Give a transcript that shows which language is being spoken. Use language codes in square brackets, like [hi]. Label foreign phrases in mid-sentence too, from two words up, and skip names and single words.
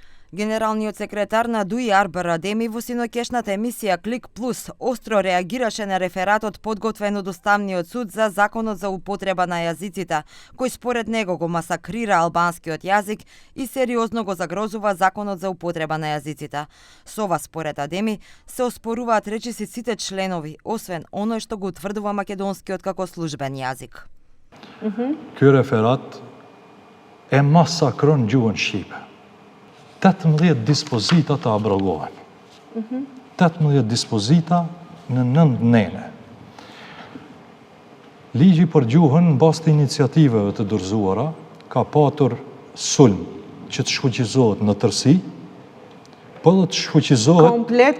[mk] Генералниот секретар на ДУИ Арбер Адеми во синокешната емисија Клик Плюс остро реагираше на рефератот подготвен од Уставниот суд за Законот за употреба на јазиците, кој според него го масакрира албанскиот јазик и сериозно го загрозува Законот за употреба на јазиците. Со ова, според Адеми, се оспоруваат речиси сите членови, освен оној што го утврдува македонскиот како службен јазик. [sq] Ky referat e masakron gjuhën shqipe. 18 dispozita të abrogohen. 18 dispozita në 9 nene. Ligji për gjuhën në bazë të iniciativeve të dorëzuara ka patur sulm që të shfuqizohet në tërësi, po dhe të shfuqizohet